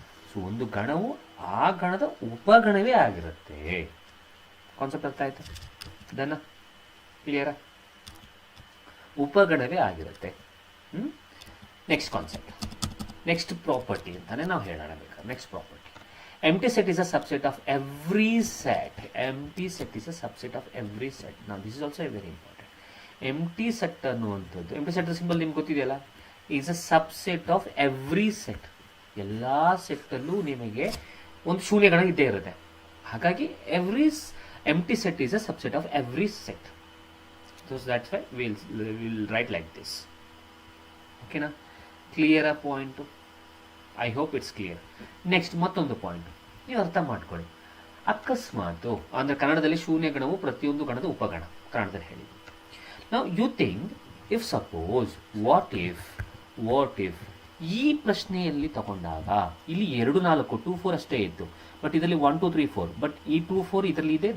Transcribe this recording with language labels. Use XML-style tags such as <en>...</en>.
<kn>So ಒಂದು ಗಣವು ಆ ಗಣದ ಉಪಗಣವೇ ಆಗಿರುತ್ತೆ. ಕಾನ್ಸೆಪ್ಟ್ ಅರ್ಥ ಆಯ್ತಾ? ದನ ಕ್ಲಿಯರಾ? ಉಪಗಣವೇ ಆಗಿರುತ್ತೆ. ನೆಕ್ಸ್ಟ್ ಕಾನ್ಸೆಪ್ಟ್, ನೆಕ್ಸ್ಟ್ ಪ್ರಾಪರ್ಟಿ ಅಂತಾನೆ ನಾವು ಹೇಳೋಣ ಬೇಕಾದ್ರೆ.</kn> <en>Next property, empty set is a subset of every set. Empty set is a subset of every set. Now this is also a very important. Empty set ಅನ್ನುವಂಥದ್ದು, empty set</en> <kn>symbol ನಿಮ್ಗೆ ಗೊತ್ತಿದೆಯಲ್ಲ,</kn> <en>Is a subset of every set.</en> <kn>ಎಲ್ಲ ಸೆಟ್ಟಲ್ಲೂ ನಿಮಗೆ ಒಂದು ಶೂನ್ಯ ಗಣ ಇದ್ದೇ ಇರುತ್ತೆ.</kn> <en>ಹಾಗಾಗಿ every empty set is a subset of every set. So that's why we'll write like this. Okay na? Clear a point? I hope it's clear.</en> <kn>Next ಮತ್ತೊಂದು point ನೀವು ಅರ್ಥ ಮಾಡ್ಕೊಳ್ಳಿ. ಅಕಸ್ಮಾತು ಅಂದರೆ ಕನ್ನಡದಲ್ಲಿ ಶೂನ್ಯ ಗಣವು ಪ್ರತಿಯೊಂದು ಗಣದ ಉಪಗಣ ಕನ್ನಡದಲ್ಲಿ ಹೇಳಿದ್ವಿ. ನಾವು</kn> <en>you think if suppose what if</en> <kn>ಈ ಪ್ರಶ್ನೆಯಲ್ಲಿ ತಗೊಂಡಾಗ ಇಲ್ಲಿ 2 4 2 4 ಅಷ್ಟೇ ಇತ್ತು, ಬಟ್ ಇದರಲ್ಲಿ 1 2 3 4, ಬಟ್ ಈ 2 4 ಇದರಲ್ಲಿ ಇದೆ.</kn>